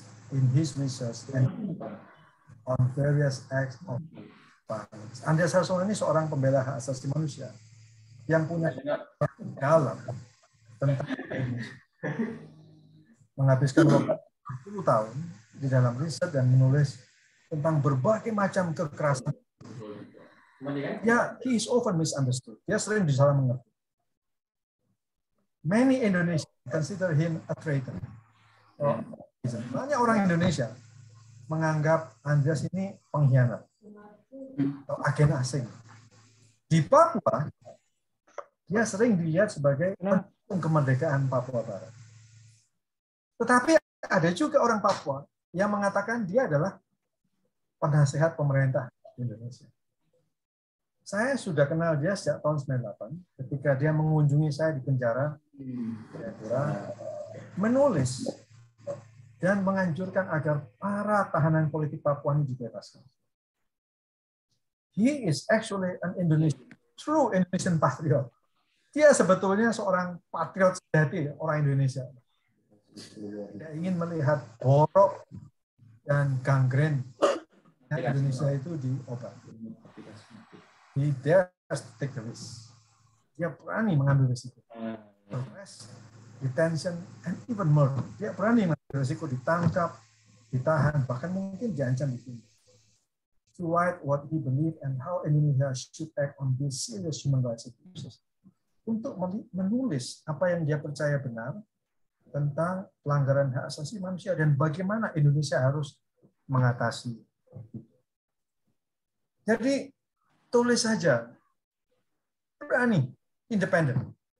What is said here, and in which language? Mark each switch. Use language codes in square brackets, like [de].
[en] In his research and on various acts of violence. [id] Andreas Harsono ini seorang pembela hak asasi manusia yang punya dalam tentang Indonesia. Menghabiskan waktu 10 tahun di dalam riset dan menulis tentang berbagai macam kekerasan. [en] Ya, he is often misunderstood. [id] Dia sering disalah mengerti. [en] Many Indonesians consider him a traitor. [id] Banyak orang Indonesia menganggap Andreas ini pengkhianat atau agen asing. Di Papua, dia sering dilihat sebagai pendukung kemerdekaan Papua Barat. Tetapi ada juga orang Papua yang mengatakan dia adalah penasehat pemerintah Indonesia. Saya sudah kenal dia sejak tahun 98 ketika dia mengunjungi saya di penjara, menulis dan menganjurkan agar para tahanan politik Papua ini dibebaskan. [en] He is actually an Indonesian, true Indonesian patriot. [id] Dia sebetulnya seorang patriot sejati, orang Indonesia. Dia ingin melihat borok dan gangren Indonesia itu diobati. [en] He dares to take the risk. [id] Dia berani mengambil risiko. [en] Arrest, detention, and even murder. [id] Dia berani mengambil risiko ditangkap, ditahan, bahkan mungkin diancam dibunuh. [en] To write what he believed and how Indonesia should act on these serious human rights abuses. [id] Untuk menulis apa yang dia percaya benar tentang pelanggaran hak asasi manusia dan bagaimana Indonesia harus mengatasi. Jadi tulis saja, berani, independen.